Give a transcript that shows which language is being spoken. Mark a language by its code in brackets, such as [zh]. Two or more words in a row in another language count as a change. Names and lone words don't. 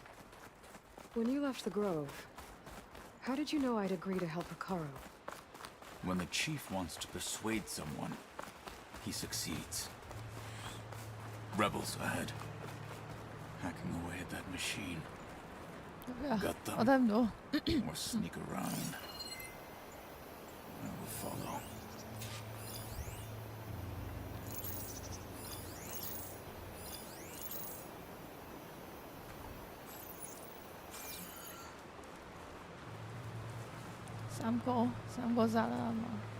[en] When you left the Grove, how did you know I'd agree to help Hikaru? When the chief wants to persuade someone, he succeeds. Rebels ahead. Hacking away at that machine. Got them. [yue] 我睇唔到。 [en] Or sneak around. I will follow. [yue] 三個殺啦嘛。